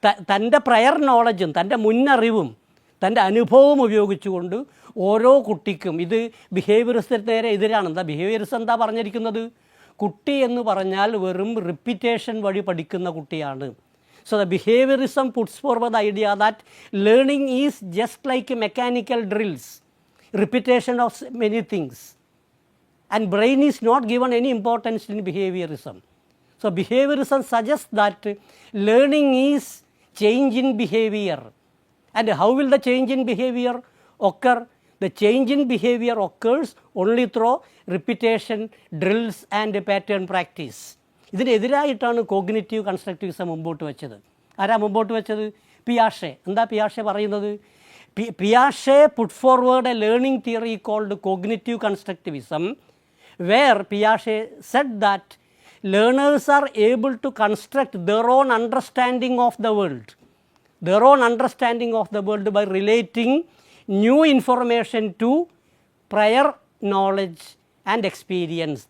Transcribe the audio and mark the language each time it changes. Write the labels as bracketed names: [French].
[Malayalam] തൻ്റെ പ്രയർ നോളജും തൻ്റെ മുന്നറിവും തൻ്റെ അനുഭവവും ഉപയോഗിച്ചുകൊണ്ട് ഓരോ കുട്ടിക്കും, ഇത് ബിഹേവിയറിസത്തിന് നേരെ എതിരാണ്. എന്താ ബിഹേവിയറിസം എന്താ പറഞ്ഞിരിക്കുന്നത്? കുട്ടി എന്ന് പറഞ്ഞാൽ വെറും റിപ്പീറ്റേഷൻ വഴി പഠിക്കുന്ന കുട്ടിയാണ്. [English] So the behaviourism puts forward the idea that learning is just like mechanical drills, repetition of many things. And brain is not given any importance in behaviorism. So behaviorism suggests that learning is change in behavior. And how will the change in behavior occur? The change in behavior occurs only through repetition, drills and pattern practice. [Malayalam] ഇതിനെതിരായിട്ടാണ് cognitive constructivism മുമ്പോട്ട് വെച്ചത്. ആരാ മുമ്പോട്ട് വെച്ചത്? പിയാഷെ. എന്താ പിയാഷെ പറയുന്നത്? [English] പിയാഷെ put forward A learning theory called cognitive constructivism where Piaget said that learners are able to construct their own understanding of the world, their own understanding of the world by relating new information to prior knowledge and experience.